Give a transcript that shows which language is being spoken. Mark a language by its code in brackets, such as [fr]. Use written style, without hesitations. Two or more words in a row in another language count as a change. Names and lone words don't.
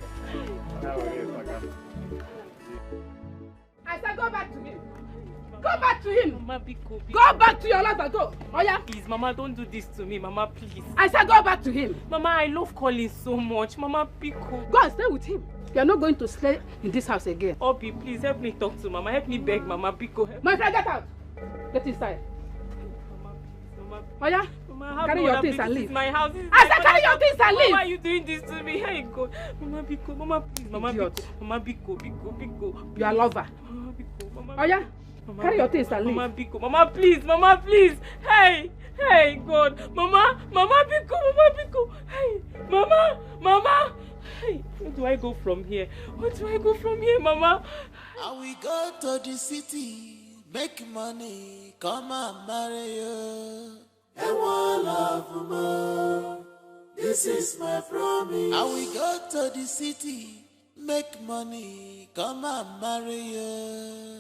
[en] I said go back to him. Go back to him. Mama, go back to your life and go. Oh yeah? Please, Mama, don't do this to me. Mama, please. I said go back to him. Mama, I love Colin so much. Mama, Pico. Go and stay with him. You are not going to stay in this house again. Obi, please help me talk to Mama. Help me beg Mama, Pico. My friend, get out. Get inside. Mama, oh yeah? Mama, carry your things and leave. This is my house. I said carry your things and leave. Why are you doing this to me? Hey God. Mama, Pico. Mama, please. Mama, Pico. Mama, Pico. Pico. You are a lover. Mama, Pico. Mama, oh yeah? Mama, carry your things and leave. Mama, Pico. Mama, please. Mama, please. Hey. Hey, God. Mama. Mama, Pico. Mama, Pico. Hey. Mama. Hey. Where do I go from here? Where do I go from here, Mama? And we go to the city, make money, come and marry you. And one love more. This is my promise. And we go to the city, make money, come and marry you.